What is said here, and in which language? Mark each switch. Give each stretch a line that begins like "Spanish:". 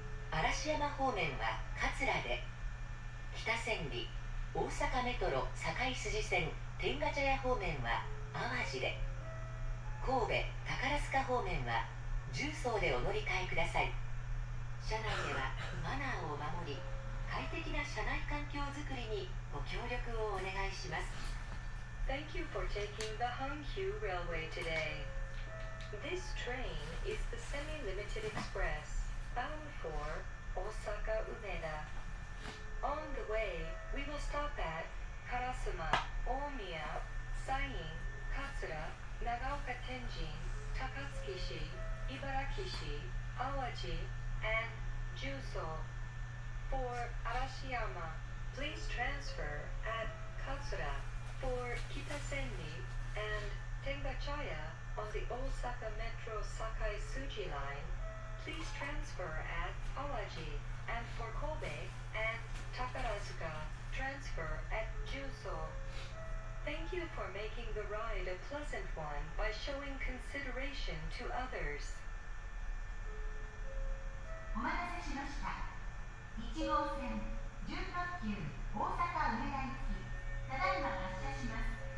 Japanese: 嵐山方面は桂で、北千里、大阪メトロ堺筋線天下茶屋方面は淡路で、神戸宝塚方面は十三でお乗り換えください。車内ではマナーを守り、快適な車内環境づくりにご協力をお願いします。
English: Thank you for taking the Hankyu Railway today. This train is the semi-limited express bound for Osaka Umeda. On the way, we will stop at Karasuma, Omiya, Sain, Katsura, Nagaoka Tenjin, Takatsuki-shi, Ibaraki-shi, Awaji, and Juso. For Arashiyama, please transfer at Katsura. For Kitasenri and Tengachaya on the Osaka Metro Sakai Suji line, please transfer at Awaji. And for Kobe and Takarazuka, transfer at Juso. Thank you for making the ride a pleasant one by showing consideration to others.
Japanese: お待たせしました。 1号線準特急大阪梅田行き、ただいま発車します。